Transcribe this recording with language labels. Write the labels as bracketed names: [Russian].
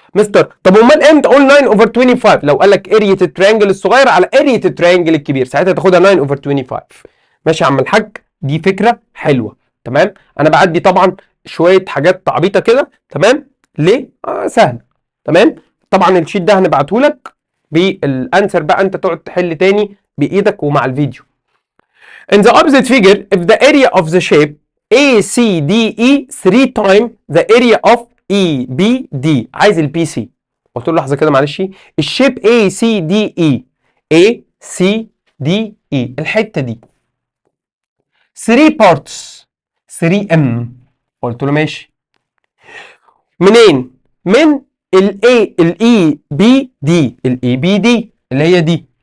[Arabic] مستر طب امال امتى اقول 9 اوفر 25؟ لو قال لك اريا التريانجل الصغير على اريا التريانجل الكبير ساعتها تاخدها 9 اوفر 25. ماشي يا عم الحاج، دي فكره حلوه. تمام. انا بعدي طبعا شويه حاجات تعبيطه كده. تمام. ليه؟ سهل. تمام. طبعا الشيت ده هنبعته لك بالانسر بقى، انت تقعد تحل تاني بايدك ومع الفيديو. [English] In the opposite figure, if the area of the shape ACDE 3 times the area of EBD. [Arabic] عايز البي سي. قلت له لحظه كده معلش، الشيب ACDE ACDE الحته دي 3 parts 3M. قلت له ماشي. منين؟ من الاي بي دي اللي هي دي.